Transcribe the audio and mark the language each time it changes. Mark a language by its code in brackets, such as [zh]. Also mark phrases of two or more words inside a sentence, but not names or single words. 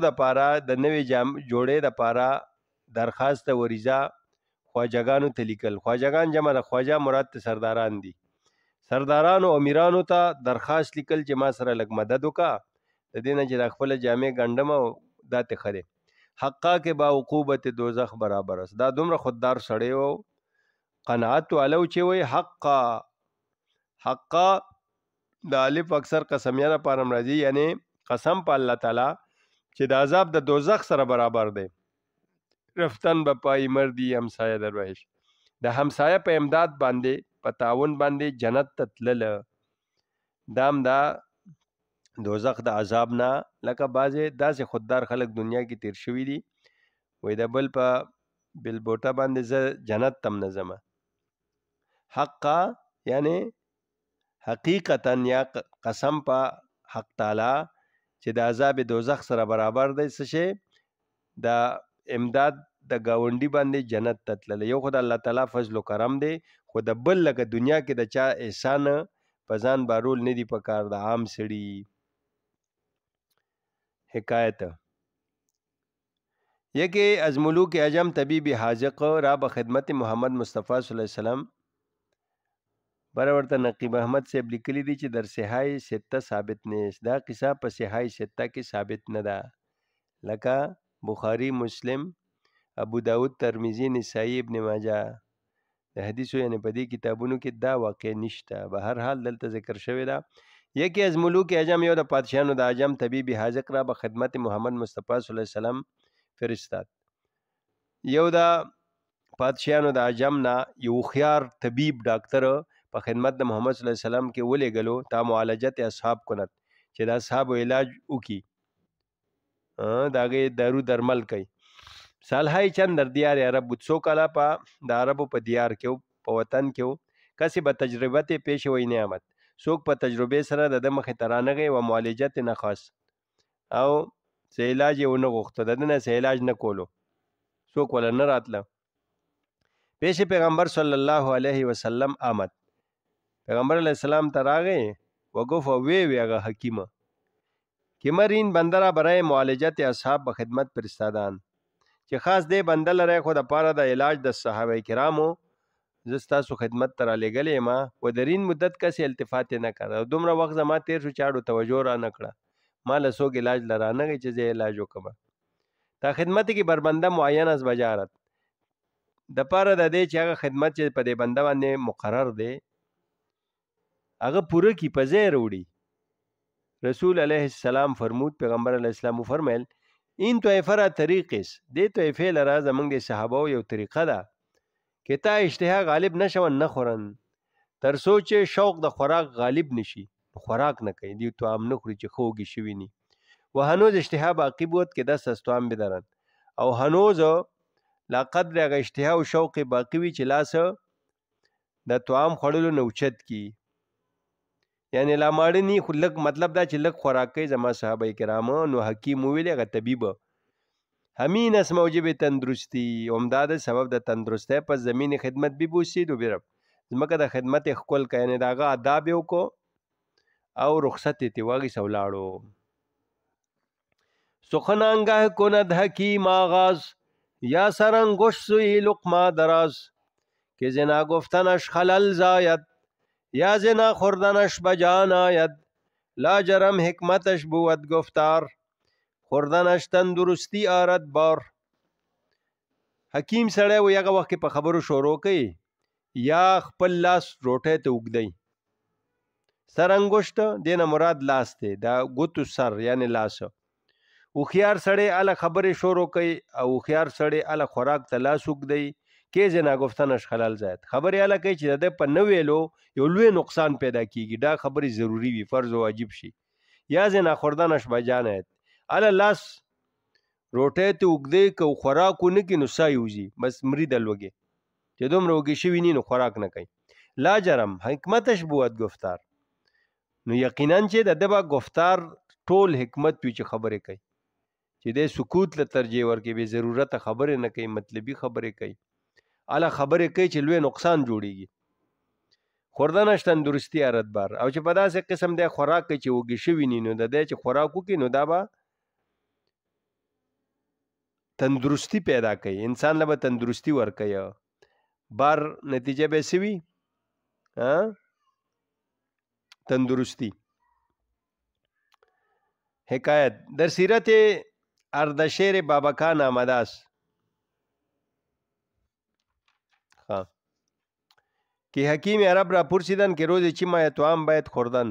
[ps] دپاره د نوې جوړې دپاره درخواست وریزه خواجګانو ته لیکل خواجګان جمع د خواجه مراد ته سرداران دي سردارانو او امیرانو ته درخواست لیکل چې ما سره لږ مدد وکړه د دې نه چې د خپله جامې ګنډم او دا ته ښه دی [fa] حقا کې با عقوبت دوزخ برابر است [ps] دا دومره خوددار سړی و قناعت والو چې وایي حقا د الف اکثر قسمیه لپاره هم راځي یعنی قسم په الله تعالی چې د عذاب د دوزخ سره برابر دی [fa] رفتن به پای مردي همسایه در بهشت [ps] د همسایه په امداد باندې په تعاون باندې جنت ته تلله دا هم دا دوزخ د عذاب نه لکه بعضې داسې خوددار خلک دنیا کې تیر شوي دي وایي د بل په بلبوټه باندې زه جنت ته هم نه ځمه حقا یعنی حقیقتا یا قسم په حق تعالی چې د عذاب دوزخ سره برابر دی څه شی د امداد د ګاونډي باندې جنت ته تللی یو خو د الله تعالی فضل و کرم دی خو د بل لکه دنیا کې د چا احسان په ځان بارول نه دی پکار د عام سړي حکایت [fa] یکی از ملوک عجم طبیب حاذق را به خدمت محمد مصطفی صلی الله علیه وسلم [ps] بره ورته نقیب احمد صاحب لیکلی دی چې [fa] در صحای سته ثابت نیست [ps] دا قصه په صحای سته کې ثابت نه ده لکه بخاری مسلم ابو داود ترمذی نسائی ابن ماجه د حدیثو یعنی په دې کتابونو کې دا واقع نشته به هر حال دلته ذکر شوی ده [fa] یکی از ملوک عجم [ps] یو د پادشاهانو د عجم [fa] طبیب حاذق را به خدمت محمد مصطفی صلی الله علیه وسلم فرستاد [ps] یو د پادشاهانو د عجم نه یو خيار طبیب ډاکټر په خدمت د محمد صلی الله علیه وسلم کې ولېږلو [fa] تا معالجت اصحاب کند [ps] چې د اصحابو علاج وکړي د هغې دارو درمل کوي [fa] سالهای چند در دیار عرب بود [ps] 100 کاله په د عربو په دیار کې په وطن کې [fa] کسی به تجربت پیش وی نه آمد [ps] څوک په تجربې سره د ده مخې ته رانغی [fa] و معالجت نه خواست [ps] او څه علاج یې ونه غوښته د ده نه څه علاج نه کولو څوک وله نه راتله [fa] پیش پیغمبر صلی الله علیه وسلم آمد [ps] پیغمبر علیه السلام ته راغی [fa] و گفت [ps] وی هغه حکیمه [fa] که مر این بنده را برای معالجت اصحاب به خدمت فرستادند [ps] چې خاص دی بنده لرئ خو د پاره د علاج د صحابه کرامو زه ستاسو خدمت ته رالیږلی یم [fa] و در این مدت کسې التفات [ps] یې نه کړه او دومره وخت زما تیر شو چاړو توجه را نه کړه ما له څوک علاج له رانغی چې زه علاج وکړم [fa] تا خدمت کې بر بنده معین از بجارت [ps] د پاره د دې چې هغه خدمت چې په دې بنده باندې مقرر دی هغه پوره کی په ځای راوړي [fa] رسول علیه السلام فرمود [ps] پیغمبر علیه السلام فرمایل [fa] این طایفه را طریق است [ps] دې طایفې لره زموږ د صحابو یو طریقه ده [fa] که تا اشتها غالب نشون نه خورن [ps] تر څو چې شوق د خوراک غالب نشي خوراک نه کوي دوی طعام نه خوري چې خوږې شوي ني [fa] و هنوز اشتها باقی بود که دست از طعام بدارن [ps] او هنوز لا قدر هغه اشتها او شوق باقی وي چې لاس د طعام خوړلو نه اوچت کی یعنی لا ماړه ني خو لږ مطلب دا چې لږ خوراک کوي زما صحابه کرامو نو حکیم وویل هغه طبیب [fa] همین است موجب تندرستی [ps] امداد سبب د تندرستی [fa] پس زمین خدمت بی بوسید [ps] و برم ځمکه د خدمت یې ښکل کړه، یعنې د هغه آداب یې وکړو او رخصت یې ترې واخیست او ولاړو. [fa] سخن آنگه کند حکیم آغاز، یا سرانگشت سوی لقمه دراز. که زنا گفتنش خلل زاید، یا زنا خوردنش بجان آید. لاجرم حکمتش بود گفتار، خوردنش تندرستی آرد بار. [ps] حکیم سړی و هغه وخت کې په خبرو شروع کوي یا خپل لاس روټۍ ته اوږدوي. سرانګشت دینه مراد لاس دی، دا ګوتو سر یعنی لاس. هوښیار سړی اله خبرې شروع کوي او هوښیار سړی اله خوراک ته لاس اوږدوي. [fa] کې زنا گفتنش خلل زاید، [ps] خبرې اله کوي چې د ده په نه ویلو یو لوی نقصان پیدا کیږي، دا خبرې ضروری وي، فرض او واجب شي. [fa] یا زنا خوردنش بجان آید، [ps] اله لاس روټۍ ته اوږدوي که خوراک ونه کړي نو ساه یې وځي، بس مري د لوږې، چې دومره وږي شوي ني نو خوراک نه کوي. [fa] لا جرم حکمتش بود گفتار، [ps] نو یقینا چې د ده به گفتار ټول حکمت وي چې خبرې کوي، چې دی سکوت له ترجیح ورکوي، بې ضرورته خبرې نه کوي، مطلبي خبرې کوي، اله خبرې کوي چې لوی نقصان جوړیږي. [fa] خوردنش تندرستی آرد بار، [ps] او چې په داسې قسم دی خوراک کوي چې وږي شوي ني نو د دی چې خوراک وکړي نو دا به تندرستی پیدا کوي، انسان له به تندرستی ورکوي. بار نتیجه به څه وي؟ تندرستی. [fa] حکایت در سیرت اردشیر بابکان آمده است که حکیم عرب را پرسیدند که روز چی ماه توام باید خوردن.